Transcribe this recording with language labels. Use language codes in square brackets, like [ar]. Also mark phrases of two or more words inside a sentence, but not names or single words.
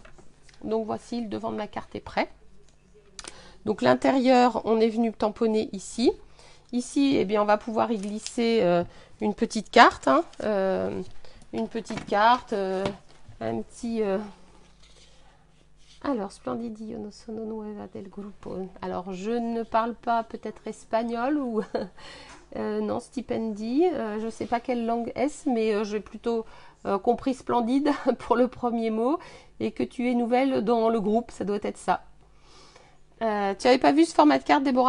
[fr] Donc voici, le devant de ma carte est prêt. Donc l'intérieur, on est venu tamponner ici. Ici, eh bien, on va pouvoir y glisser une petite carte. Hein, une petite carte, un petit... Alors, [it] Splendidi, no sono nueva del gruppo. [fr] Alors, je ne parle pas peut-être espagnol ou... non, stipendi. Je ne sais pas quelle langue est-ce, mais j'ai plutôt compris splendide pour le premier mot. Et que tu es nouvelle dans le groupe, ça doit être ça. Tu n'avais pas vu ce format de carte, Déborah?